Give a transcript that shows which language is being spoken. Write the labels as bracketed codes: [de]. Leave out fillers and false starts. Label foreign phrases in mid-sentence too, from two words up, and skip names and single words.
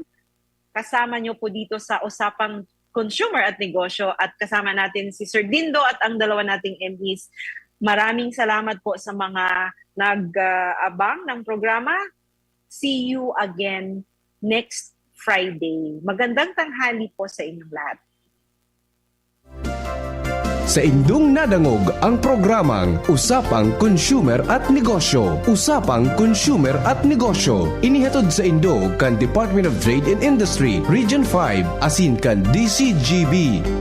[tl] Kasama nyo po dito sa Usapang Consumer at Negosyo at kasama natin si Sir Dindo at ang dalawa nating MEs. Maraming salamat po sa mga nag-abang ng programa. [en] See you again next Friday. [tl] Magandang tanghali po sa inyong lahat. [bik] Sa indong nadangog ang programang Usapang Consumer at Negosyo. Usapang Consumer at Negosyo. Inihatod sa indo kan Department of Trade and Industry, Region 5, asin kan DCGB.